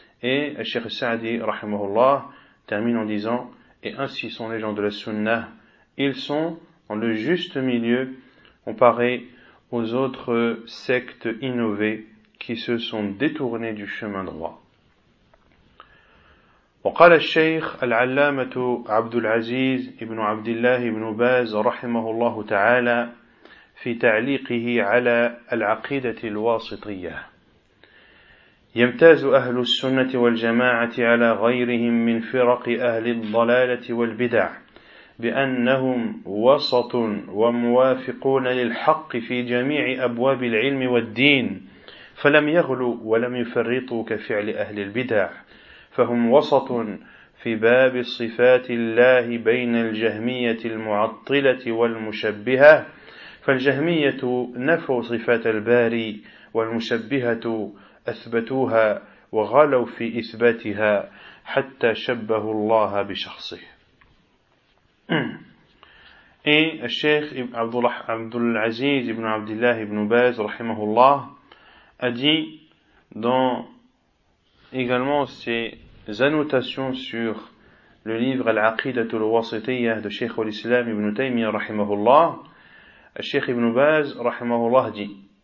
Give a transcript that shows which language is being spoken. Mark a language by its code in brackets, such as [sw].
[fr] Et Cheikh Sa'di rahimahullah termine en disant: et ainsi sont les gens de la sunnah, ils sont dans le juste milieu comparé aux autres sectes innovées qui se sont détournées du chemin droit. [ar] وقال الشيخ العلامة عبد العزيز ابن عبد الله بن باز رحمه الله تعالى في تعليقه على العقيدة الواسطية: يمتاز أهل السنة والجماعة على غيرهم من فرق أهل الضلالة والبدع بأنهم وسط وموافقون للحق في جميع أبواب العلم والدين، فلم يغلوا ولم يفرطوا كفعل أهل البدع، فهم وسط في باب صفات الله بين الجهمية المعطلة والمشبهة، فالجهمية نفوا صفات الباري والمشبهة أثبتوها وغلوا في إثباتها حتى شبهوا الله بشخصه. [fr] Et le Cheikh Abdul Aziz ibn Abdullah ibn Baz rahimahullah a dit dans également ses annotations sur le livre Al-Aqidatul Wasitiyyah de Cheikh al-Islam ibn Taymiyyah rahimahullah, Cheikh ibn Baz rahimahullah dit: